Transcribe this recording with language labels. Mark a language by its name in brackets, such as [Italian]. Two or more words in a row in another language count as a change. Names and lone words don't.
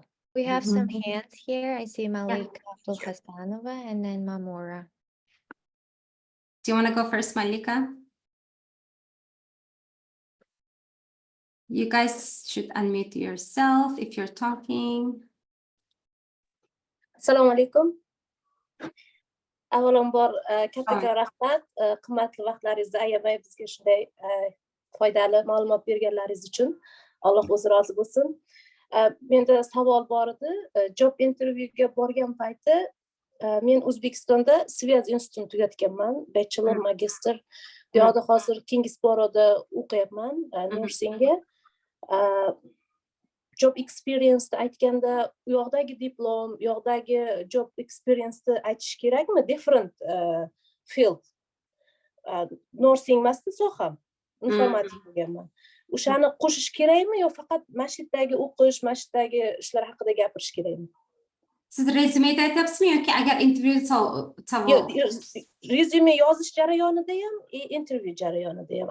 [English] We have some hands here. I see Malika Abdulhasanova and then Mamora. Do you want to go first, Malika? You guys should unmute yourself if you're talking. [Uzbek] Assalomu alaykum. Avvalambor katta rahmat, qimmatli vaqtlaringizni ayamay bizga shunday foydali ma'lumot berganlaringiz uchun. Alloh o'zi rozi bo'lsin. Menda savol bor edi. [English] Job interviewga [Uzbek] borgan payti men O'zbekistonda Svez institutini tugatganman, bachelor, magister. Bu yerda hozir Kingsboroda o'qiyapman, nursingga. [English] Job experience [Uzbek] aytganda, u yoqdagi diplom, u yoqdagi [English] job experience [Uzbek] aytish kerakmi? [English] Different field. [Uzbek] Nursing emasmi soha? informatik bo'lganman. O'shani qo'shish kerakmi yo faqat mana shu yerdagi o'qish, mana shu yerdagi ishlar haqida gapirish kerakmi? Siz rezyumeda aytyapsizmi yoki agar intervyu savol? Rezyume yozish jarayonida ham, intervyu jarayonida ham